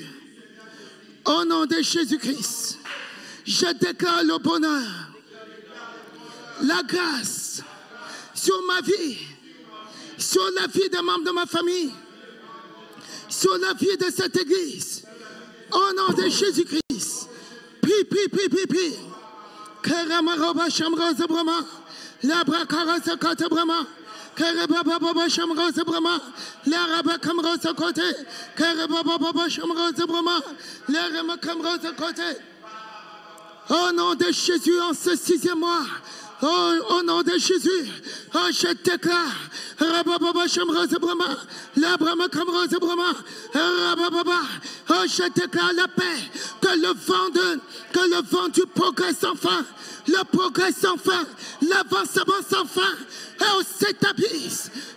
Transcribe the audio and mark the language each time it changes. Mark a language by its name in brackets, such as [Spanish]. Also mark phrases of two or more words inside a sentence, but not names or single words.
[French] Au nom de Jésus-Christ, je déclare le bonheur, la grâce sur ma vie, sur la vie des membres de ma famille, sur la vie de cette église. Au nom de Jésus-Christ, prie. Karamaroba Shamrosa Brahma, la Brakarasa Kata Brahma, Karababa Shamrosa Brahma, la Rabakamrosa Kote, Karababa Shamrosa Brahma, la Ramakamrosa Kote. Au nom de Jésus, en ce 6e mois, oh, au nom de Jésus, oh, je déclare, Rabababa Shamrosa Brahma, la Brahmakamrosa Brahma, Rabababa, oh, je déclare la paix, que le vent du progrès sans fin, le progrès sans fin, l'avancement sans fin, oh, s'établisse,